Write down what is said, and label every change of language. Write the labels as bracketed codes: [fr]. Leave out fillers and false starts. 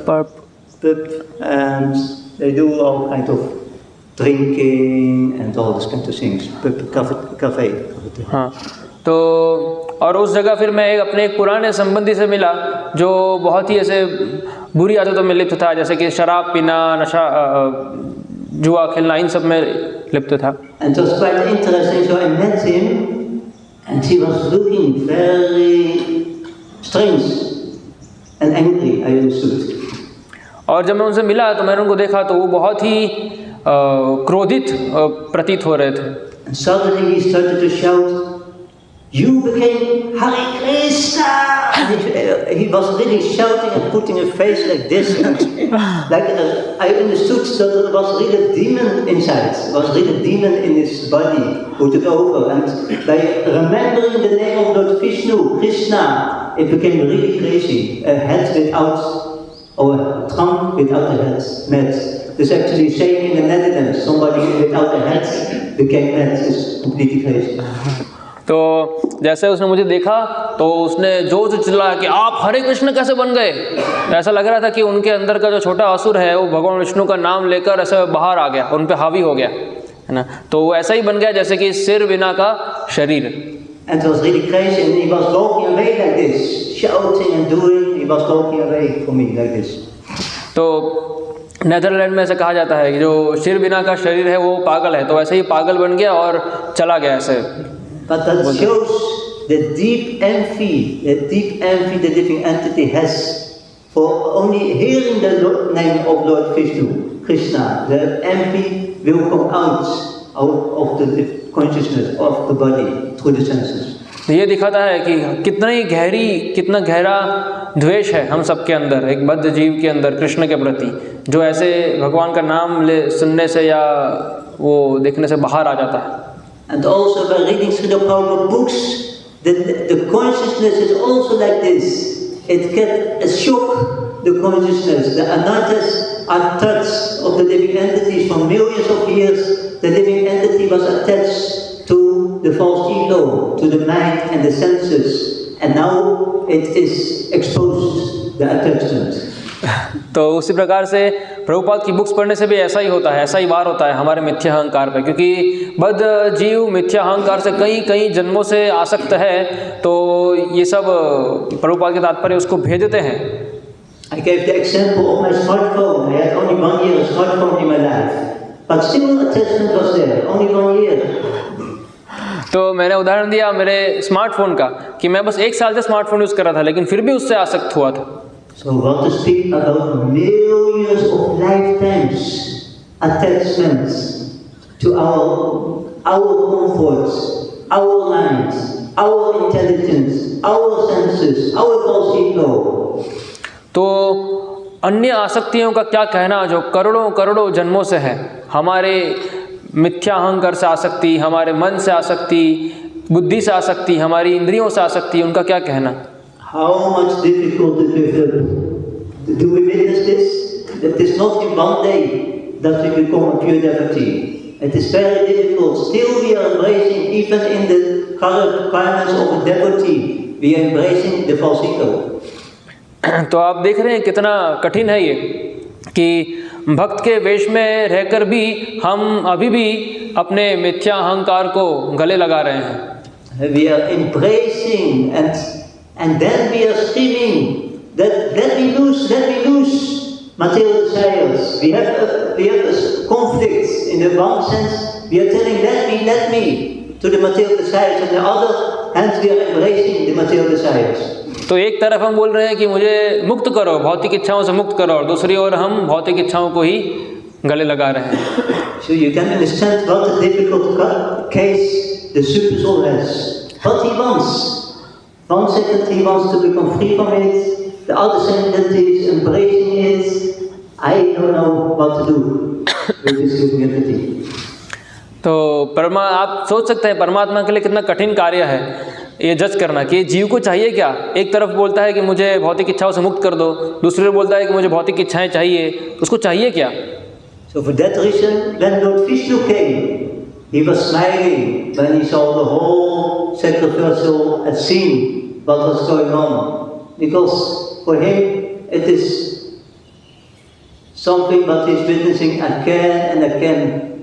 [en] Pub, and they do all kind of drinking and all this kind of things. Pub, cafe. [hi] हाँ, तो और उस जगह फिर मैं अपने एक पुराने संबंधी से मिला जो बहुत ही ऐसे बुरी आदतों में लिप्त था, जैसे कि शराब पीना, नशा, जुआ खेलना, इन सब में लिप्त था। [en] And it was quite interesting. So I met him, and he was looking very strange and angry. I understood. [hi] और जब मैं उनसे मिला तो मैंने उनको देखा तो वो बहुत ही क्रोधित प्रतीत हो रहे थे। [en] And suddenly he started to shout, "You became Hare Krishna!" And he was really shouting and putting a face like this. And I understood that there was really a demon inside. There was really a demon in his body who took over. And by remembering the name of Lord Vishnu, Krishna, it became really crazy. A head without, or a trunk without a head, mad. There's actually saying in the Netherlands, somebody without a head became mad. It's completely crazy. [hi] तो जैसे उसने मुझे देखा तो उसने जोर से चिल्लाया कि आप हरे कृष्ण कैसे बन गए। ऐसा लग रहा था कि उनके अंदर का जो छोटा असुर है वो भगवान विष्णु का नाम लेकर ऐसे बाहर आ गया, उन पे हावी हो गया, है ना। तो वो ऐसा ही बन गया जैसे कि सिर बिना का शरीर। [en] And it was really crazy, and he was walking away like this, shouting and doing. He was walking away from me like this. [hi] तो नेदरलैंड में ऐसे कहा जाता है कि जो सिर बिना का शरीर है वो पागल है, तो ऐसे ही पागल बन गया और चला गया ऐसे। [en] But that shows the deep envy the living entity has for only hearing the name of Lord Vishnu, Krishna. The envy will come out of the consciousness of the body through the senses. [hi] ये दिखाता है कि कितना गहरा द्वेष है हम सबके अंदर, एक बद्ध जीव के अंदर कृष्ण के प्रति, जो ऐसे भगवान का नाम सुनने से या वो देखने से बाहर आ जाता है। [en] And also by reading Srila Prabhupada books, the consciousness is also like this. It can shock the consciousness. The anatas are touched of the living entities for millions of years. The living entity was attached to the false ego, to the mind and the senses, and now it is exposed the attachment. [hi] तो उसी प्रकार से प्रभुपाद की books पढ़ने से भी ऐसा ही होता है, ऐसा ही वार होता है हमारे मिथ्या अहंकार पे, क्योंकि बद्ध जीव मिथ्या अहंकार से कई जन्मों से आसक्त है, तो ये सब प्रभुपाद के तात्पर्य उसको भेजते हैं। [en] I gave the example of my smartphone. I had only 1 year smartphone in my life, but still attachment was there. Only 1 year. [hi] तो मैंने उदाहरण दिया मेरे स्मार्टफोन का कि मैं बस 1 साल से स्मार्टफोन यूज़ कर रहा था, लेकिन फिर भी उससे आसक्त हुआ था। [en] So what to speak about millions of lifetimes attachments to our comforts, our minds, our intelligence, our senses, our false ego. [hi] तो अन्य आसक्तियों का क्या कहना जो करोड़ों जन्मों से है, हमारे मिथ्या अहंकार से आसक्ति, हमारे मन से आसक्ति, बुद्धि से आसक्ति, हमारी इंद्रियों से आसक्ति, उनका क्या कहना। [en] How much difficult it is. Do we witness this? It is not in 1 day that we become a pure devotee. It is very difficult. Still we are embracing, even in the requirements of a devotee, we are embracing the false ego. [hi] तो आप देख रहे हैं कितना कठिन है ये कि भक्त के वेश में रहकर भी हम अभी भी अपने मिथ्या अहंकार को गले लगा रहे हैं। [en] We are embracing and then we are screaming that let me lose material desires. We have conflicts. In the one sense, we are telling, let me, to the material desires. On the other hand, we are embracing the material desires. [hi] तो एक तरफ हम बोल रहे हैं कि मुझे मुक्त करो, भौतिक इच्छाओं से मुक्त करो, और दूसरी ओर हम भौतिक इच्छाओं को ही गले लगा रहे हैं। [en] So you can understand what a difficult case the super soul has. What he wants. One second he wants to become free from it. The other second he is embracing it. I don't know what to do with this living entity. [hi] तो आप सोच सकते हैं परमात्मा के लिए कितना कठिन कार्य है ये जज करना कि जीव को चाहिए क्या। एक तरफ बोलता है कि मुझे भौतिक इच्छाओं से मुक्त कर दो, दूसरी तरफ बोलता है कि मुझे भौतिक इच्छाएं चाहिए, उसको चाहिए क्या। [en] So for that reason, when Lord Vishnu came, he was smiling when he saw the whole sacrificial scene, what was going on, because for him it is something that he's witnessing again and again.